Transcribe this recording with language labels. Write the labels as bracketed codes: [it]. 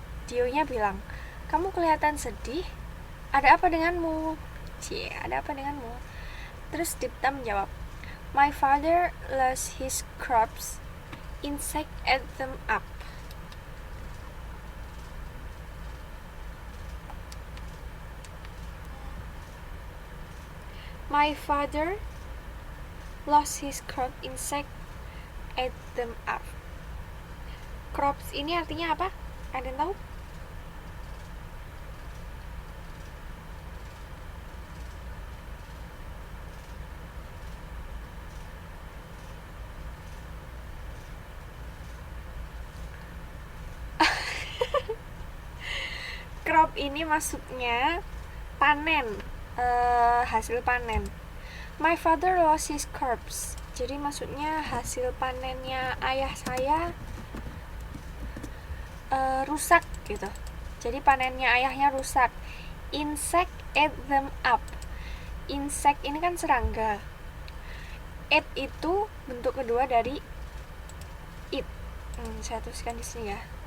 [id] Dio-nya bilang, kamu kelihatan sedih. Ada apa denganmu? Ada apa denganmu? Terus Dipta menjawab, [en] my father lost his crops. Insect ate them up. My father lost his crop, insect ate them up. [id] Crops ini artinya apa? Ada yang tahu? Crop ini maksudnya panen, hasil panen. [en] My father lost his crops. [id] Jadi maksudnya hasil panennya ayah saya rusak gitu. Jadi panennya ayahnya rusak. [en] Insect ate them up. [id] Insect ini kan serangga. Ate itu bentuk kedua dari eat. Saya tuliskan di sini ya.